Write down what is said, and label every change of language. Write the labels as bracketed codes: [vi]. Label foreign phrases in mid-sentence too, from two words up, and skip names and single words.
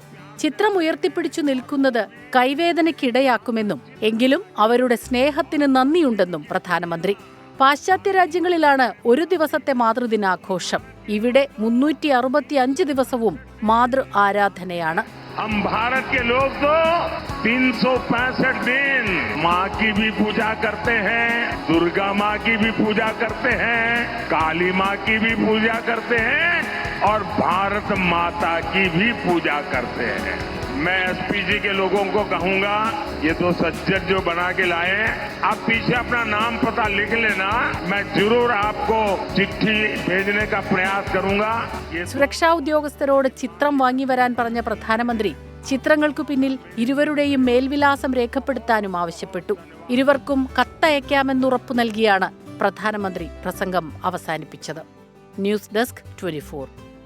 [ml] ചിത്രം ഉയർത്തിപ്പിടിച്ചു നിൽക്കുന്നത് കൈവേദനയ്ക്കിടയാക്കുമെന്നും എങ്കിലും അവരുടെ സ്നേഹത്തിന് നന്ദിയുണ്ടെന്നും പ്രധാനമന്ത്രി. പാശ്ചാത്യ രാജ്യങ്ങളിലാണ് ഒരു ദിവസത്തെ മാതൃദിനാഘോഷം. ഇവിടെ 365 ദിവസവും മാതൃ ആരാധനയാണ്. [hi] हम भारत के लोग तो 365 दिन माँ की भी पूजा करते हैं, दुर्गा माँ की भी पूजा करते हैं, काली माँ की भी पूजा करते हैं और भारत माता की भी पूजा करते हैं। मैं एसपीजी के लोगों को कहूंगा, ये 2 सज्जन जो बना के लाए, आप पीछे अपना नाम पता लिख लेना, मैं जरूर आपको चिट्ठी भेजने का प्रयास करूंगा। [ml] സുരക്ഷാ ഉദ്യോഗസ്ഥരോട് ചിത്രം വാങ്ങിവരാൻ പറഞ്ഞ പ്രധാനമന്ത്രി ചിത്രങ്ങൾക്കു പിന്നിൽ ഇരുവരുടെയും മേൽവിലാസം രേഖപ്പെടുത്താനും ആവശ്യപ്പെട്ടു. ഇരുവർക്കും കത്തയക്കാമെന്നുറപ്പു നൽകിയാണ് പ്രധാനമന്ത്രി പ്രസംഗം അവസാനിപ്പിച്ചത്. ന്യൂസ് ഡെസ്ക് 24.